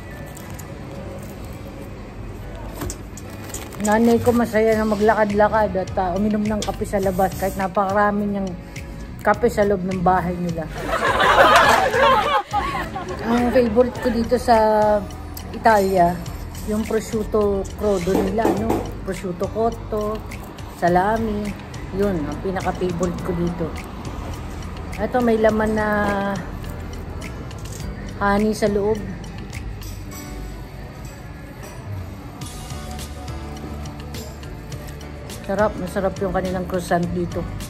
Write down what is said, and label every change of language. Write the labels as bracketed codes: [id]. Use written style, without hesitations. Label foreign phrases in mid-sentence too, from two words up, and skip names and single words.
[tl] Nanay ko masaya na maglakad-lakad at uminom ng kape sa labas kahit napakarami niyang kape sa loob ng bahay nila. Ang favorite ko dito sa Italia, yung [it] prosciutto crudo [tl] nila, no? [it] Prosciutto cotto, salami, [tl] yun, ang pinaka-favorite ko dito. Ito, may laman na honey sa loob. Sarap, masarap yung kanilang croissant dito.